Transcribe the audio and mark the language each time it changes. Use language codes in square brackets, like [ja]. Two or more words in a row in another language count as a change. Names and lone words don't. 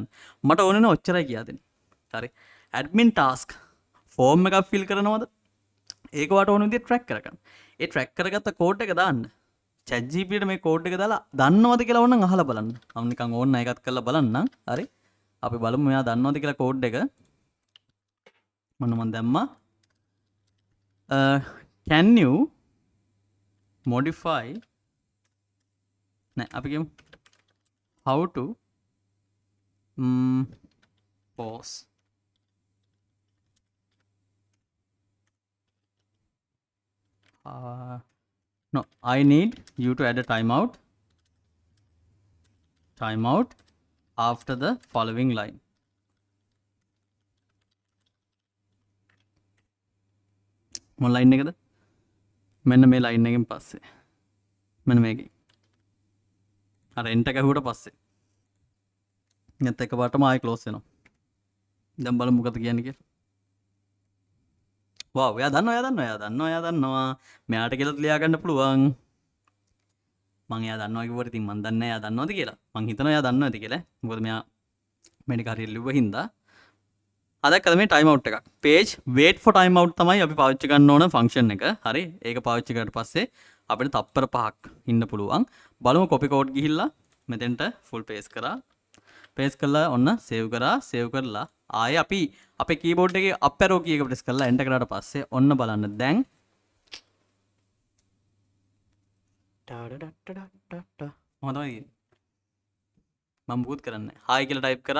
[si] මට ඕනේ ඔච්චරයි කියා දෙන්න. හරි. [en] admin task form [si] එකක් ෆිල් කරනවද? ඒක වට ඕන විදිහට ට්‍රැක් කරගන්න. ඒ ට්‍රැක් කරගත්ත කෝඩ් එක දාන්න. chat gpt ට මේ කෝඩ් එක දාලා දන්නවද කියලා ඕනනම් අහලා බලන්න. මම නිකන් ඕන්න එකත් කරලා බලන්නම්. හරි. අපි බලමු මෙයා දන්නවද කියලා කෝඩ් එක. මම දැම්මා. [en] can you modify [si] නෑ අපි කියමු [en] how to pause no I need you to add a timeout after the following line. [si] මොන ලයින් එකද? මෙන්න මේ ලයින් එකෙන් පස්සේ මෙන්න මේකේ අර එන්ටර් ගහුවට පස්සේ නැත් එකපාරටම ආයෙ ක්ලෝස් වෙනවා. දැන් බලමු මොකද කියන්නේ කියලා. වාව් එයා දන්නවා. මෙයාට කියලා ලියා ගන්න පුළුවන්. මම එයා දන්නවා කිව්වට ඉතින් මම දන්නේ නැහැ එයා දන්නවද කියලා. මං හිතනවා එයා දන්නව ඇති කියලා. මොකද මෙයා මේක හරියට ලිව්ව හින්දා. අදකද මේ [en] time out [si] එකක්. [en] page wait for time out [si] තමයි අපි පාවිච්චි ගන්න ඕන ෆන්ක්ෂන් එක. හරි. ඒක පාවිච්චි කරලා පස්සේ අපිට තප්පර 5ක් ඉන්න පුළුවන්. බලමු [en] copy code [si] ගිහිල්ලා මෙතෙන්ට [en] full paste [si] කරා. paste කරලා ඔන්න save කරලා ආයේ අපි අපේ keyboard එකේ [en] up arrow key [si] එක press කරලා enter කරාට පස්සේ ඔන්න බලන්න දැන් මොනවද මම මුකුත් කරන්නේ hi කියලා type කරා.